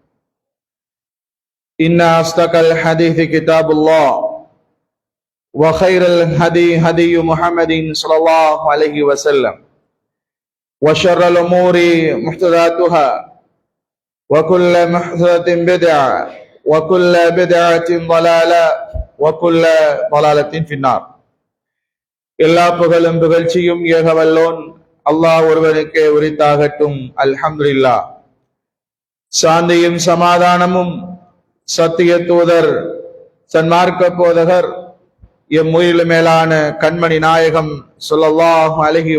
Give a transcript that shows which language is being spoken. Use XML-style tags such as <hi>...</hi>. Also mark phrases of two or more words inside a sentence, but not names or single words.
<ar>إن أصدق الحديث كتاب الله، وخير الهدي هدي محمد صلى الله عليه وسلم، وشر الأمور محدثاتها، وكل محدثة بدعة، وكل بدعة ضلالة، وكل ضلالة في النار.</ar> <ta>எல்லா புகழும் புகழ்ச்சியும் ஏகவல்லோன் அல்லாஹ் ஒருவனுக்கே உரித்தாகட்டும். அல்ஹம்துலில்லாஹ். சாந்தியும் சமாதானமும் சத்திய தூதர் சன்மார்க்க போதகர் எம் உயிரிலும் மேலான கண்மணி நாயகம்</ta> <ar>صلى الله عليه</ar>